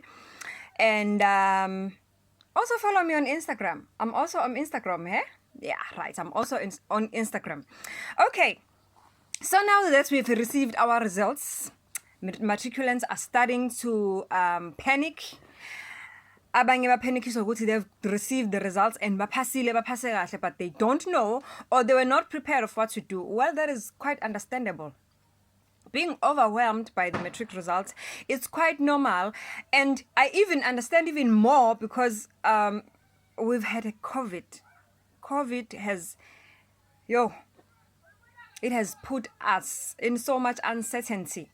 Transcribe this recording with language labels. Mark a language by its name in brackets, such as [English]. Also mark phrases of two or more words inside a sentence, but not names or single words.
[English] And also follow me on Instagram. I'm also on Instagram, eh? Yeah, right. I'm also on Instagram. Okay. So now that we've received our results, matriculants are starting to panic. [Zulu] Abanye baphanikiswa ukuthi [English] they've received the results and [Zulu] baphasile baphase kahle, [English] but they don't know or they were not prepared of what to do. Well, that is quite understandable. Being overwhelmed by the matric results, it's quite normal. And I even understand even more because we've had a COVID. COVID has, it has put us in so much uncertainty.